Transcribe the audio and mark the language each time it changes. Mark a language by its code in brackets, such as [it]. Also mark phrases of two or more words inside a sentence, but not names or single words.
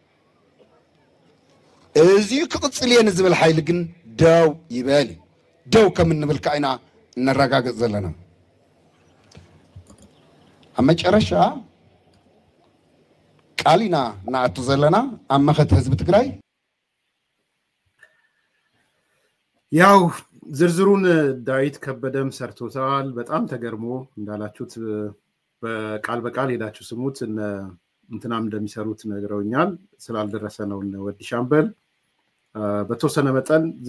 [ti] እዚዩ ክቕፅል እየ ንዝብል ሓይሊ ግን ደው ይበል ደው ከም እንብል ከዓ ኢና ነረጋግፅ ዘለና ኣብ መጨረሻ ቃሊና ናኣቱ ዘለና ኣብ መኸተ ህዝቢ ትግራይ [am] ያው ዝርዝሩን ዳዊት ከበደም ሰርቶታል በጣም ተገርሞ እንዳላችሁት በቃል በቃል ሄዳችሁ ስሙት እንትናም እንደሚሰሩት ነግረውኛል ስላልደረሰ ነው ወዲ ሻምበል በተወሰነ መጠን